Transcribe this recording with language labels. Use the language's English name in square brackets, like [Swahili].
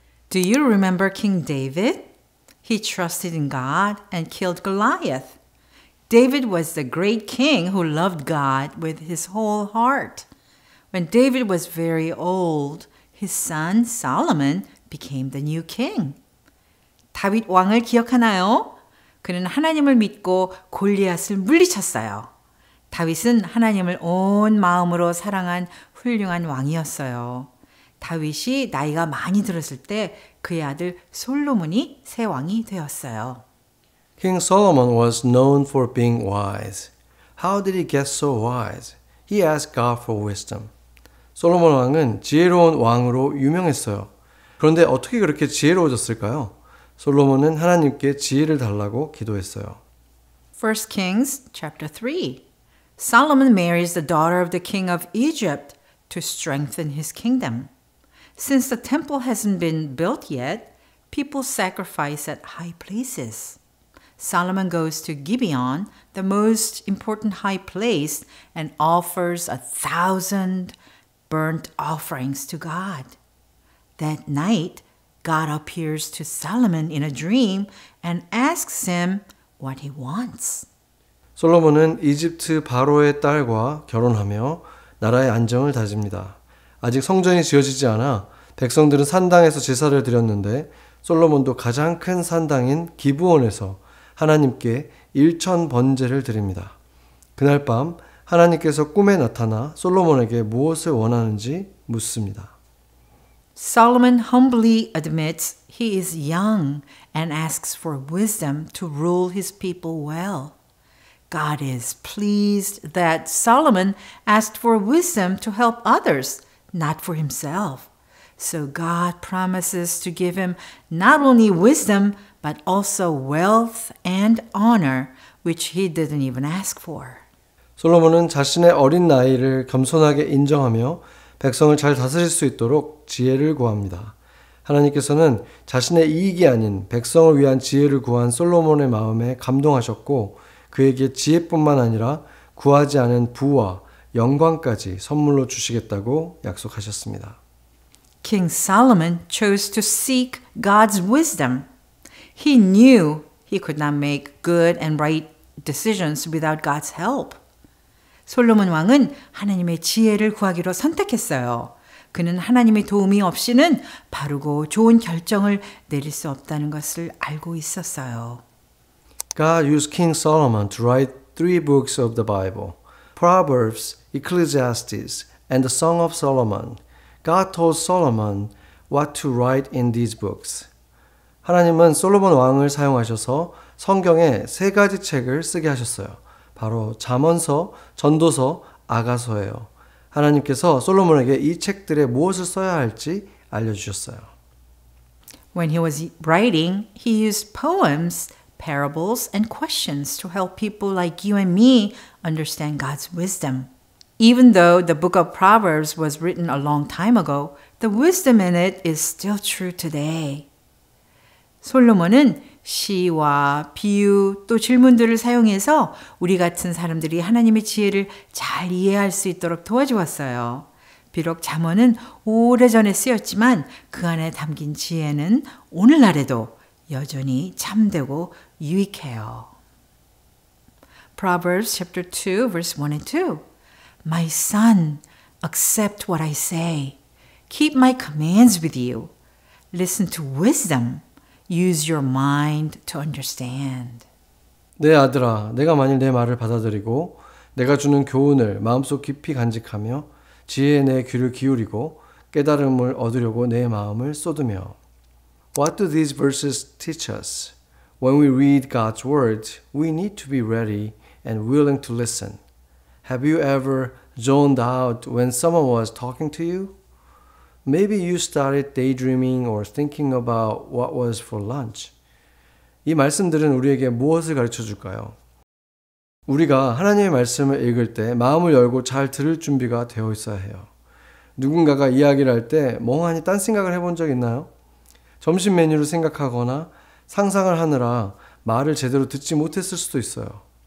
[English] Do you remember King David? He trusted in God and killed Goliath. David was the great king who loved God with his whole heart. When David was very old, his son Solomon became the new king. [Korean] 다윗 왕을 기억하나요? 그는 하나님을 믿고 골리앗을 물리쳤어요. 다윗은 하나님을 온 마음으로 사랑한 훌륭한 왕이었어요. 다윗이 나이가 많이 들었을 때 그의 아들 솔로몬이 새 왕이 되었어요. [English] King Solomon was known for being wise. How did he get so wise? He asked God for wisdom. [Korean] 솔로몬 왕은 지혜로운 왕으로 유명했어요. 그런데 어떻게 그렇게 지혜로워졌을까요? 솔로몬은 하나님께 지혜를 달라고 기도했어요. [English] 1 Kings chapter 3. Solomon marries the daughter of the king of Egypt to strengthen his kingdom. Since the temple hasn't been built yet, people sacrifice at high places. Solomon goes to Gibeon, the most important high place, and offers 1,000 burnt offerings to God. That night, God appears to Solomon in a dream and asks him what he wants. [Korean] 솔로몬은 이집트 바로의 딸과 결혼하며 나라의 안정을 다집니다. 아직 성전이 지어지지 않아 백성들은 산당에서 제사를 드렸는데 솔로몬도 가장 큰 산당인 기브온에서 하나님께 1,000 번제를 드립니다. 그날 밤 하나님께서 꿈에 나타나 솔로몬에게 무엇을 원하는지 묻습니다. [English] Solomon humbly admits he is young and asks for wisdom to rule his people well. God is pleased that Solomon asked for wisdom to help others, not for himself. So God promises to give him not only wisdom, but also wealth and honor, which he didn't even ask for. [Korean] 솔로몬은 자신의 어린 나이를 겸손하게 인정하며 백성을 잘 다스릴 수 있도록 지혜를 구합니다. 하나님께서는 자신의 이익이 아닌 백성을 위한 지혜를 구한 솔로몬의 마음에 감동하셨고 그에게 지혜뿐만 아니라 구하지 않은 부와 영광까지 선물로 주시겠다고 약속하셨습니다. [English] King Solomon chose to seek God's wisdom. He knew he could not make good and right decisions without God's help. [Korean] 솔로몬 왕은 하나님의 지혜를 구하기로 선택했어요. 그는 하나님의 도움이 없이는 바르고 좋은 결정을 내릴 수 없다는 것을 알고 있었어요. [English] God used King Solomon to write 3 books of the Bible, Proverbs, Ecclesiastes, and the Song of Solomon. God told Solomon what to write in these books. [Korean] 하나님은 솔로몬 왕을 사용하셔서 성경에 3가지 책을 쓰게 하셨어요. 바로 잠언서, 전도서, 아가서예요. 하나님께서 솔로몬에게 이 책들에 무엇을 써야 할지 알려주셨어요. [English] When he was writing, he used poems, parables, and questions to help people like you and me understand God's wisdom. Even though the book of Proverbs was written a long time ago, the wisdom in it is still true today. [Korean] 솔로몬은 시와 비유 또 질문들을 사용해서 우리 같은 사람들이 하나님의 지혜를 잘 이해할 수 있도록 도와주었어요. 비록 잠언은 오래전에 쓰였지만 그 안에 담긴 지혜는 오늘날에도 여전히 참되고 유익해요. [English] Proverbs chapter 2 verse 1 and 2. My son, accept what I say. Keep my commands with you. Listen to wisdom. Use your mind to understand. [Korean] 내 아들아, 내가 만일 내 말을 받아들이고 내가 주는 교훈을 마음속 깊이 간직하며 지혜에 내 귀를 기울이고 깨달음을 얻으려고 내 마음을 쏟으며. [English] What do these verses teach us? When we read God's word, we need to be ready and willing to listen. Have you ever zoned out when someone was talking to you? Maybe you started daydreaming or thinking about what was for lunch. [Korean] 이 말씀들은 우리에게 무엇을 가르쳐 줄까요? 우리가 하나님의 말씀을 읽을 때 마음을 열고 잘 들을 준비가 되어 있어야 해요. 누군가가 이야기를 할 때 멍하니 딴 생각을 해본 적 있나요? 점심 메뉴를 생각하거나 상상을 하느라 말을 제대로 듣지 못했을 수도 있어요.